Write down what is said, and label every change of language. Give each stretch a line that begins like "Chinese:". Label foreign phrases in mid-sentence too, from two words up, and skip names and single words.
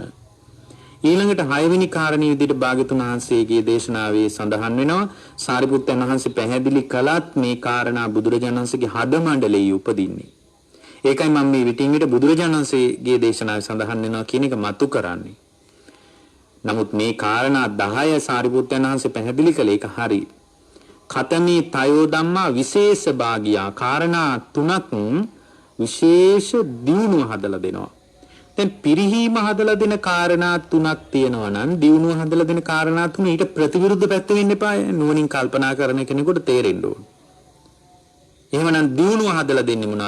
Sinhala: ඊළඟට 6 වෙනි කාරණේ විදිහට භාග්‍යතුන් වහන්සේගේ දේශනාවේ සඳහන් වෙනවා සාරිපුත්තයන් වහන්සේ පැහැදිලි කළත් මේ කාරණා බුදුරජාණන් වහන්සේගේ හද මණ්ඩලයේ උපදින්නේ. ඒකයි මම මේ විටින් විට බුදුරජාණන් වහන්සේගේ දේශනාවේ සඳහන් වෙනවා කියන එක මතු කරන්නේ. නමුත් මේ කාරණා 10 සාරිපුත්තයන් වහන්සේ පැහැදිලි කළේ ඒක හරි.
Pali: කතමේ තයෝ ධම්මා විශේෂ භාගියා
Sinhala: කාරණා 3ක් විශේෂ දියුණුව හදලා දෙනවා. දැන් පිරිහීම හදලා දෙන කාරණා 3ක් තියෙනවා නම් දියුණුව හදලා දෙන කාරණා 3 ඊට ප්‍රතිවිරුද්ධ පැත්ත වෙන්න එපා. නුවණින් කල්පනා කරන කෙනෙකුට තේරෙන්න ඕන. එහෙමනම් දියුණුව හදලා දෙන්නේ මොනවද?